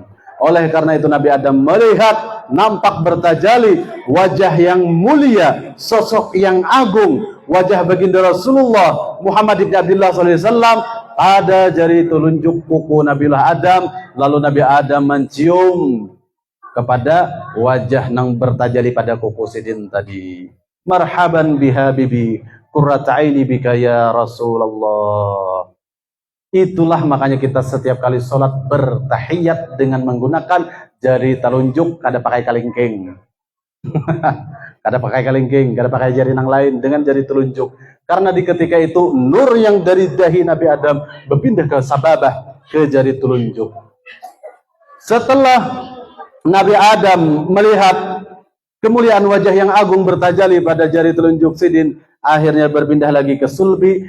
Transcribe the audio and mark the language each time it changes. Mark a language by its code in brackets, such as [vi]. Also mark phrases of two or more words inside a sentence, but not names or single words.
[id] Oleh karena itu Nabi Adam melihat nampak bertajali wajah yang mulia, sosok yang agung, wajah baginda Rasulullah Muhammad ibn Abdullah SAW pada jari telunjuk kuku Nabiullah Adam. Lalu Nabi Adam mencium kepada wajah yang bertajali pada kuku sidin tadi. [ar] مرحبا بها بيبي قرة عيني بك يا رسول الله. [id] Itulah makanya kita setiap kali sholat bertahiyat dengan menggunakan jari telunjuk, [bjn] kada pakai kalingking. Kada pakai kalingking, kada pakai jari yang lain, dengan jari telunjuk. [id] Karena di ketika itu nur yang dari dahi Nabi Adam berpindah ke sababah, ke jari telunjuk. Setelah Nabi Adam melihat kemuliaan wajah yang agung bertajali pada jari telunjuk sidin, akhirnya berpindah lagi ke sulbi.